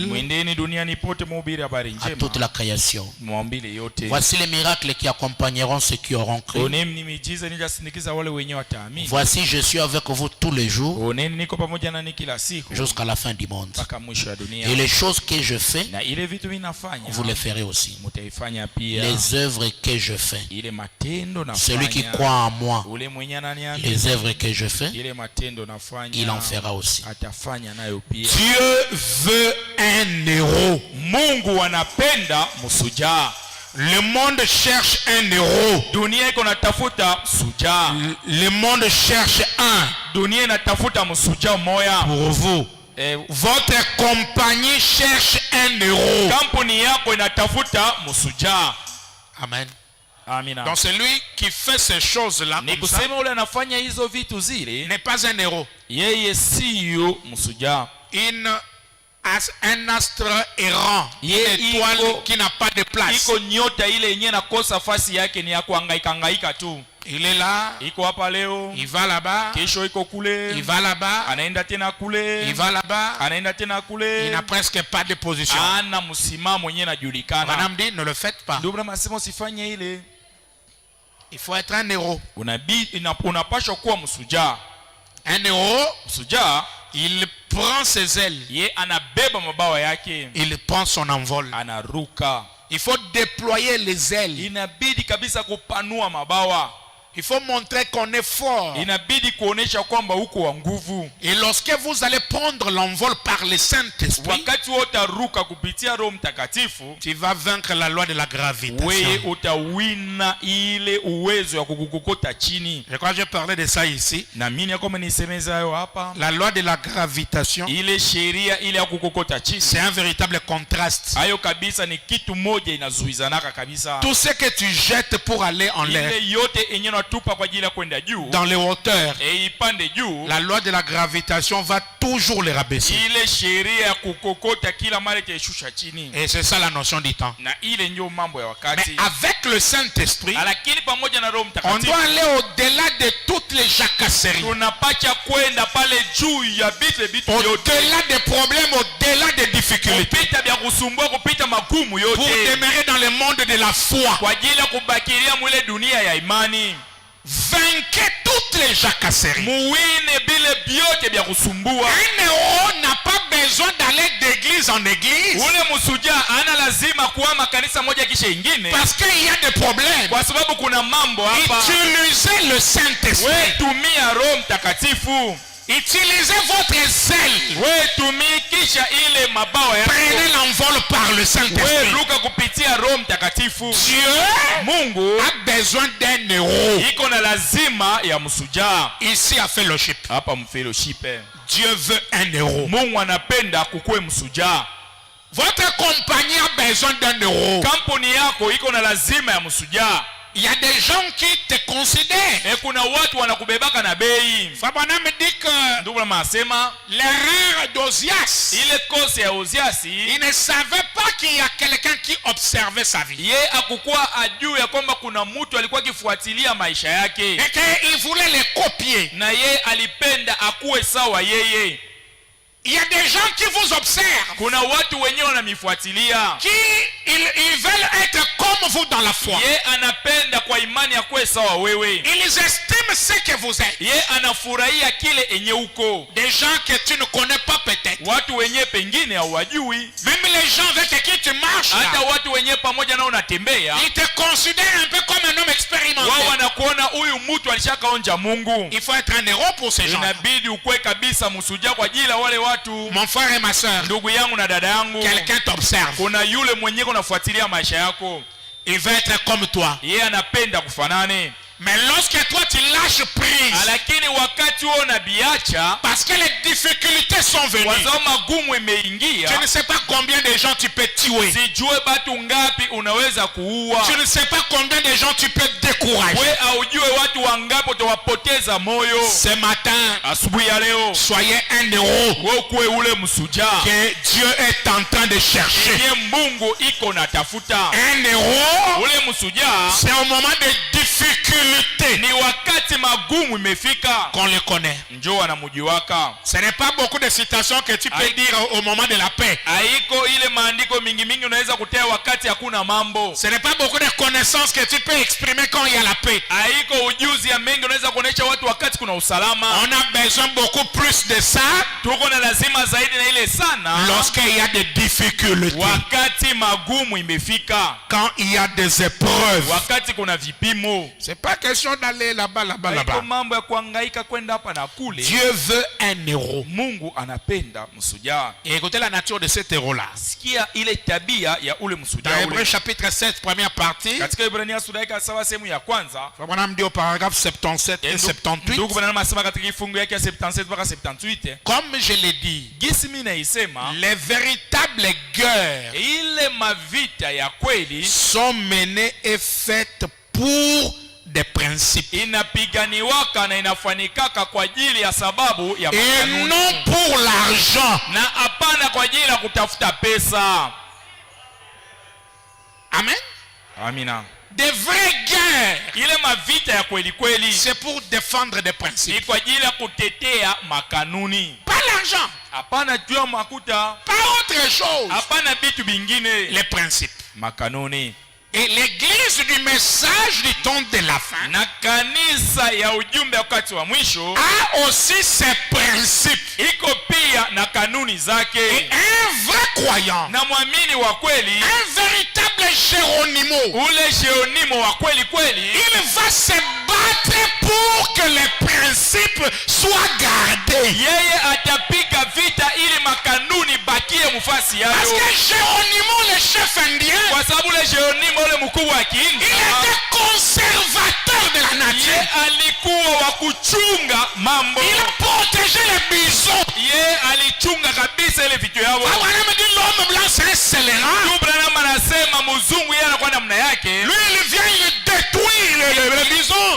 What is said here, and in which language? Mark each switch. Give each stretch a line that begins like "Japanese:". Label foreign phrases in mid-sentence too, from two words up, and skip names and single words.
Swahili: Mwendeni duniani pote mhubiri habari
French: À
Swahili: njema.
French: toute la création.
Swahili: Mwambile yote.
French: Voici les miracles qui accompagneront ceux qui auront cru.
Swahili: Oneni ni miujiza nijasindikiza wale wenye wataamini.
French: Voici, je suis avec vous tous les jours
Swahili: Oneni niko pamoja nani kila siku
French: jusqu'à la fin du monde.
Swahili: mpaka mwisho wa dunia.
French: Et les choses que je fais,
Swahili: Na ile vitu vinafanya
French: vous les ferez aussi.
Swahili: mutaifanya pia.
French: Les œuvres que je fais,
Swahili: Ile matendo nafanya.
French: celui qui croit en moi,
Swahili: Ule mwenye ananiamini.
French: les œuvres que je fais,
Swahili: Ile matendo nafanya.
French: il en fera aussi.
Swahili: Atafanya nayo pia.
French: Dieu veut un héros.
Swahili: Mungu anapenda msujaa.
French: Le monde cherche un héros.
Swahili: Dunia iko natafuta msujaa.
French: Le monde cherche un
Swahili: Dunia inatafuta msujaa moya.
French: pour vous. Votre compagnie cherche un héros.
Swahili: Kampuni yako inatafuta msujaa.
French: Amen.
Swahili: Amina.
French: Donc celui qui fait ces choses-là
Swahili: Ni
French: comme ça
Swahili: kusema ule anafanya hizo vitu zile,
French: n'est pas un héros.
Swahili: yeye siyo msujaa.
French: Un astre errant, une étoile qui n'a pas de place.
Swahili: Iko nyota ile yenyewe nakosa fasi yake, ni ya kuhangaika tu.
French: Il est là,
Swahili: Iko hapa leo,
French: il va là-bas,
Swahili: kesho iko kule,
French: il va là-bas,
Swahili: anaenda tena kule,
French: il va là-bas,
Swahili: anaenda tena
French: il
Swahili: kule.
French: n'a presque pas de position.
Swahili: Ana msimamo mwenyewe najulikana.
French: Madame dit, ne le faites pas.
Swahili: Ndio maana nasema usifanye ile.
French: Il faut être un héros.
Swahili: Unapaswa kuwa msujaa.
French: Un héros,
Swahili: Msujaa,
French: il prend ses ailes,
Swahili: ye anabeba mabawa yake,
French: il prend son envol.
Swahili: anaruka.
French: Il faut déployer les ailes.
Swahili: Inabidi kabisa kupanua mabawa.
French: Il faut montrer qu'on est fort.
Swahili: Inabidi kuonesha kwamba uko wa nguvu.
French: Et lorsque vous allez prendre l'envol par le Saint-Esprit,
Swahili: Wakati utaruka kupitia Roho Mtakatifu,
French: tu vas vaincre la loi de la
Swahili: wewe
French: gravitation.
Swahili: utawina ile uwezo ya kukukokota chini.
French: Je crois que j'ai parlé de ça ici.
Swahili: Na mimi yako mnisemeza hayo hapa.
French: La loi de la gravitation,
Swahili: Ile sheria ile ya kukokota chini,
French: c'est un véritable contraste.
Swahili: hayo kabisa ni kitu moja inazuizanaka kabisa.
French: Tout ce que tu jettes pour aller en l'air,
Swahili: Ile yote enye natupa kwa ajili ya kwenda juu,
French: dans les hauteurs,
Swahili: ipande juu,
French: la loi de la gravitation va toujours les rabaisser.
Swahili: ile sheria ya kukokota kila mara itaishusha chini.
French: Et c'est ça la notion du temps.
Swahili: Na ile ndio mambo ya
French: Mais
Swahili: wakati.
French: avec le Saint-Esprit,
Swahili: Lakini pamoja na Roho
French: on
Swahili: Mtakatifu
French: doit aller au-delà de toutes les jacasseries,
Swahili: tunapacha kwenda pale juu ya vitu yote,
French: au-delà des problèmes, au-delà des difficultés,
Swahili: kupita vya kusumbua, kupita magumu
French: pour
Swahili: yote,
French: demeurer dans le monde de la foi.
Swahili: kwa ajili ya kubakilia mwile dunia ya imani.
French: Vainquez toutes les jacasseries.
Swahili: Muwine bile byote vya kusumbua.
French: Un héros n'a pas besoin d'aller d'église en église,
Swahili: Ule msujaa ana lazima kuhama kanisa moja kisha ingine,
French: parce qu'il y a des problèmes.
Swahili: kwa sababu kuna mambo hapa.
French: Utilisez le Saint-Esprit.
Swahili: We tumia Roho Mtakatifu.
French: Utilisez votre zèle.
Swahili: We tumikisha ile mabawa yako.
French: Prenez l'envol par le
Swahili: We
French: Saint-Esprit.
Swahili: ruka kupitia Roho Mtakatifu.
French: Dieu
Swahili: Mungu
French: a besoin d'un héros.
Swahili: iko na lazima ya msujaa.
French: Ici à Fellowship,
Swahili: Hapa mfellowship,
French: Dieu veut un héros.
Swahili: Mungu anapenda kukue msujaa.
French: Votre compagnie a besoin d'un héros.
Swahili: Kampuni yako iko na lazima ya msujaa.
French: Il y a des gens qui te considèrent.
Swahili: Kuna watu wanakubebaka na bei.
French: Fabana me dit que
Swahili: Ndugu anasema
French: l'erreur d'Ozias,
Swahili: ile kosa ya Oziasi,
French: il ne savait pas qu'il y a quelqu'un qui observait sa vie.
Swahili: ye akukuwa ajue ya kwamba kuna mtu alikuwa akifuatilia maisha yake,
French: Et qu'il voulait les copier.
Swahili: na ye alipenda akuwe sawa yeye.
French: Il y a des gens qui vous observent,
Swahili: Kuna watu wenyewe wanamifuatilia,
French: qui ils veulent être comme vous dans la foi.
Swahili: ye anapenda kwa imani akuwe sawa wewe.
French: Ils estiment ce que vous êtes.
Swahili: Ye anafurahia kile enye uko.
French: Des gens que tu ne connais pas peut-être.
Swahili: Watu wenye pengine hawajui,
French: Même les gens avec qui tu marches,
Swahili: hata
French: là,
Swahili: watu wenye pamoja nao unatembea,
French: ils te considèrent un peu comme un homme expérimenté.
Swahili: wao wanakuona huyu mtu alishakaonja Mungu.
French: Il faut être un héros pour ces gens.
Swahili: Inabidi ukwe kabisa msujaa kwa ajili ya wale watu.
French: Mon frère et ma soeur,
Swahili: Ndugu yangu na dada yangu,
French: quelqu'un t'observe.
Swahili: kuna yule mwenyewe unafuatilia maisha yako,
French: Il veut être comme toi.
Swahili: yeye anapenda kufanane.
French: Mais lorsque toi tu lâches prise,
Swahili: Lakini wakati huo unabiacha,
French: parce que les difficultés sont
Swahili: kwa
French: venues,
Swahili: sababu magumu
French: je
Swahili: imeingia,
French: ne sais pas combien de gens tu peux tuer.
Swahili: sijue batu ngapi unaweza kuua,
French: Je ne sais pas combien de gens tu peux décourager.
Swahili: we aujue watu wangapi utawapoteza moyo.
French: Ce matin,
Swahili: Asubuhi ya leo
French: soyez un héros
Swahili: wewe kuwe ule msujaa
French: que Dieu est en train de chercher.
Swahili: yenye Mungu iko natafuta.
French: Un héros,
Swahili: Ule msujaa
French: c'est au moment de difficulté difficultés
Swahili: ni wakati magumu imefika,
French: qu'on les connaît.
Swahili: njoo anamujiwaka.
French: Ce n'est pas beaucoup de citations que tu peux dire au moment de la paix.
Swahili: Haiko ile maandiko mingi mingi unaweza kutea wakati hakuna mambo.
French: Ce n'est pas beaucoup de connaissances que tu peux exprimer quand il y a la paix.
Swahili: Haiko ujuzi ya mengi unaweza kuonesha watu wakati kuna usalama.
French: On a besoin beaucoup plus de ça
Swahili: Tuko na lazima zaidi na ile sana
French: lorsqu'il y a des difficultés,
Swahili: wakati magumu imefika,
French: quand il y a des épreuves.
Swahili: wakati kuna vipimo.
French: C'est pas question d'aller là-bas, là-bas,
Swahili: Haiko
French: là-bas.
Swahili: mambo ya kuhangaika kwenda hapa na kule.
French: Dieu veut un héros.
Swahili: Mungu anapenda msujaa.
French: Et écoutez la nature de cet héros-là.
Swahili: Sikia ile tabia ya ule
French: Dans
Swahili: msujaa
French: Hébreux
Swahili: ule.
French: chapitre 7, première partie,
Swahili: Katika Ibrania sura ya 7 sehemu ya kwanza,
French: Abraham dit au paragraphe 77 et 78,
Swahili: ndugu bwana anasema katika kifungu yake ya 77 mpaka 78,
French: comme je l'ai dit,
Swahili: gisi mimi naisema
French: les véritables guerres
Swahili: ile mavita ya kweli
French: sont menées et faites pour des principes
Swahili: inapiganiwaka na inafanikaka kwa ajili ya sababu ya
French: et
Swahili: makanuni,
French: non pour l'argent.
Swahili: na hapana kwa ajili ya kutafuta pesa.
French: Amen.
Swahili: Amina.
French: Des vraies guerres,
Swahili: Ile mavita ya kweli kweli
French: c'est pour défendre des
Swahili: ni
French: principes.
Swahili: kwa ajili ya kutetea makanuni,
French: Pas l'argent,
Swahili: hapana juu ya makuta,
French: pas autre chose.
Swahili: hapana vitu vingine,
French: Les principes.
Swahili: makanuni.
French: Et l'église du message du temps de la fin
Swahili: Na kanisa ya ujumbe wakati wa mwisho
French: a aussi ses principes.
Swahili: iko pia na kanuni
French: Et
Swahili: zake,
French: un vrai croyant,
Swahili: na mwamini wa kweli,
French: un véritable Géronimo,
Swahili: ule sheonimo wa kweli kweli,
French: il va se battre pour que les principes soient gardés.
Swahili: yeye atapiga vita ili makanuni bakie mufasi
French: Parce
Swahili: yayo,
French: que Géronimo, le chef indien,
Swahili: kwa sababu ule sheonimo ule mkubwa wa
French: il
Swahili: Kiindia
French: était conservateur de la
Swahili: ye
French: nature.
Swahili: alikuwa wa kuchunga mambo,
French: Il protégeait les bisons.
Swahili: ye alichunga kabisa ile vitu yao.
French: Abraham dit l'homme blanc c'est un scélérat.
Swahili: Ndugu Branham anasema mzungu yeye anakuwa namna yake,
French: Lui il vient, il détruit les bisons.